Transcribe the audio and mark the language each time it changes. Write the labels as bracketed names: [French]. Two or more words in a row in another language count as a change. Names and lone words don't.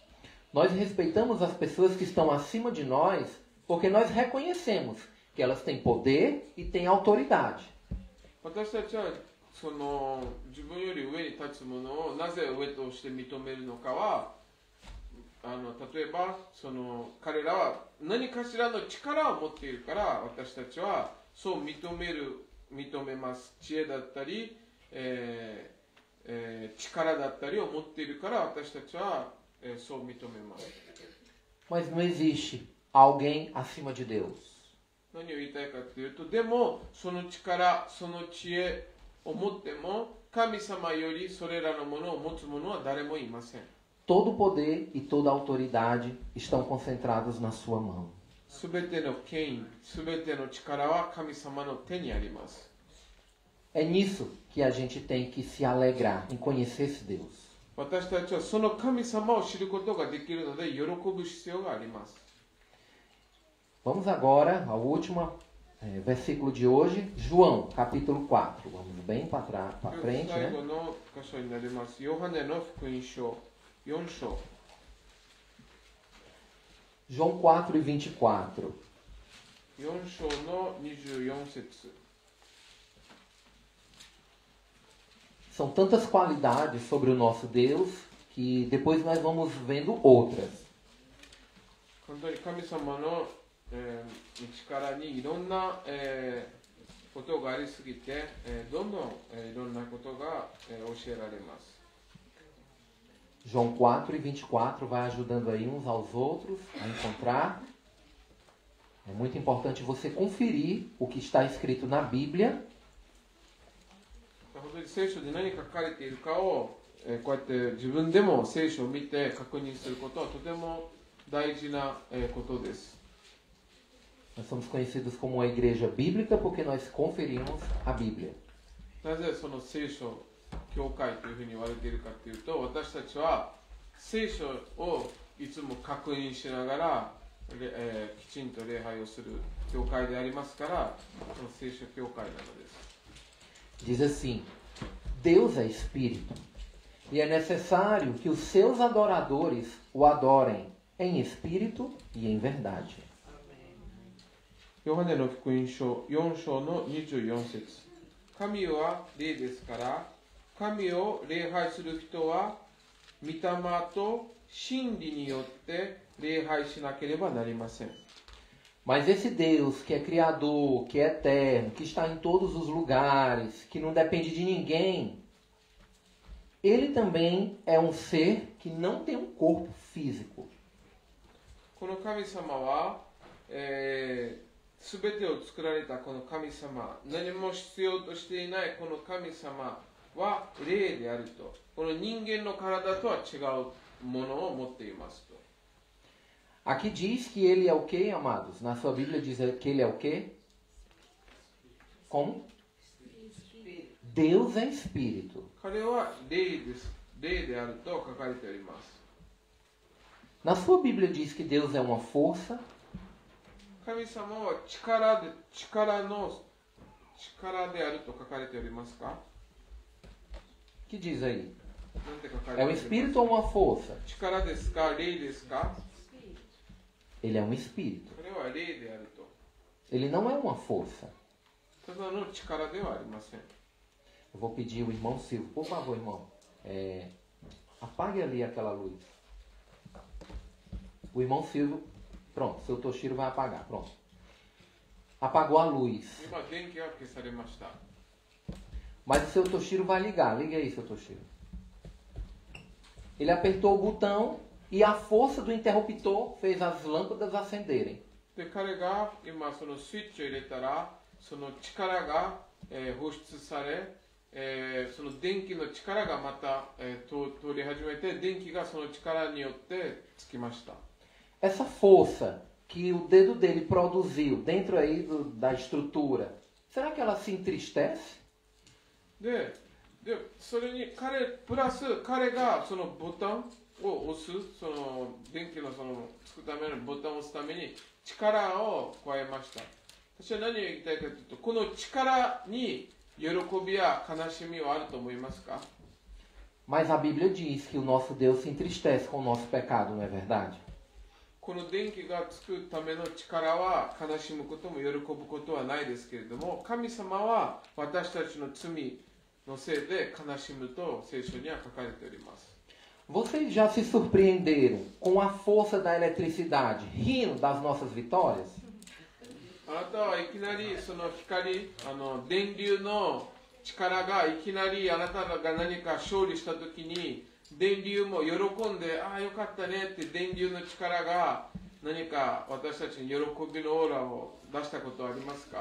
[Portuguese] Nós respeitamos as pessoas que estão acima de nós porque nós reconhecemos que elas têm poder e têm autoridade. [Japanese] 私たちはその自分より上に立つものをなぜ上として認めるのかは、例えばその彼らは何かしらの力を持っているから私たちはそう認めます。知恵だったり、力だったりを持っているから私たちは、そう認めます。 [Portuguese] Mas não existe alguém acima de Deus. [Japanese] 何を言いたいかというと、でもその力、その知恵を持っても神様よりそれらのものを持つ者は誰もいません。 [Portuguese] Todo poder e toda autoridade estão concentrados na sua mão. [Japanese] すべての権威、すべての力は神様の手にあります。 [Portuguese] É nisso que a gente tem que se alegrar, em conhecer esse Deus. [Japanese] 私たちはその神様を知ることができるので喜ぶ必要があります。 [Portuguese] Vamos agora ao último versículo de hoje, João, capítulo 4. Vamos bem para frente, [Japanese] 最 [Portuguese] né? [Japanese] 後の箇所になります。ヨハネの福音書4章。 [Portuguese] João 4 e 24. [Japanese] 4 章の24節。 [Portuguese] São tantas qualidades sobre o nosso Deus que depois nós vamos vendo outras. [Japanese] 本当に神様の、力にいろんな、ことがありすぎて、どんどん、いろんなことが、教えられます。 [Portuguese] João 4 e 24 vai ajudando aí uns aos outros a encontrar. É muito importante você conferir o que está escrito na Bíblia. [Japanese] 本当に聖書で何が書かれているかを、こうやって自分でも聖書を見て確認することはとても大事なことです。 [Portuguese] Nós somos conhecidos como a igreja bíblica porque nós conferimos a Bíblia. [Japanese] なぜその聖書教会というふうに言われているかというと、私たちは聖書をいつも確認しながら、きちんと礼拝をする教会でありますから、その聖書教会なのです。 [Portuguese] Diz assim: Deus é espírito, e é necessário que os seus adoradores o adorem em espírito e em verdade. [Japanese] ヨハネの福音書4章の24節。神は霊ですから、神を礼拝する人は御霊と真理によって礼拝しなければなりません。 [Portuguese] Mas esse Deus que é criador, que é eterno, que está em todos os lugares, que não depende de ninguém, ele também é um ser que não tem um corpo físico. [Japanese] この神様は、すべてを作られたこの神様、何も必要としていないこの神様は霊であると。この人間の体とは違うものを持っていますと。 [Portuguese] Aqui diz que ele é o quê, amados? Na sua Bíblia diz que ele é o quê? Como? Deus é espírito. [Japanese] 彼は霊です。霊であると書かれております。 [Portuguese] Na sua Bíblia diz que Deus é uma força. [Japanese] 神様は力であると書かれておりますか? [Portuguese] Que diz aí? [Japanese] なんて書かれて [Portuguese] É [Japanese] お [Portuguese] um [Japanese] ります [Portuguese] espírito ou uma força? [Japanese] 力ですか霊ですか? [Portuguese] Ele é um espírito. [Japanese] これは霊であると。 [Portuguese] Ele não é uma força. [Japanese] ただの力ではありません。 [Portuguese] Eu vou pedir o irmão Silvio, por favor, irmão. Apague ali aquela luz. O irmão Silvio, pronto, seu Toshiro vai apagar, pronto. Apagou a luz. [Japanese] 今電気が消されました。 [Portuguese] Mas o seu Toshiro vai ligar. Liga aí, seu Toshiro. Ele apertou o botão e a força do interruptor fez as lâmpadas acenderem. [Japanese] で、彼が今そのスイッチを入れたら、その力が、放出され、その電気の力がまた、通り始めて、電気がその力によってつきました。 [Portuguese] Essa força que o dedo dele produziu dentro aí da estrutura, será que ela se entristece? [Japanese] で、それにプラス彼がそのボタンを押す、その電気のそのつくためのボタンを押すために力を加えました。私は何を言いたいかというと、この力に喜びや悲しみはあると思いますか? [Portuguese] Mas a Bíblia diz que o nosso Deus se entristece com o nosso pecado, não é verdade? [Japanese] この電気がつくための力は悲しむことも喜ぶことはないですけれども、神様は私たちの罪のせいで悲しむと聖書には書かれております。 [Portuguese] Vocês já se surpreenderam com a força da eletricidade, rindo das nossas vitórias? [Japanese] あなたはいきなりその光、電流の力がいきなりあなたが何か勝利したときに、電流も喜んで、ああよかったねって電流の力が何か私たちに喜びのオーラを出したことはありますか?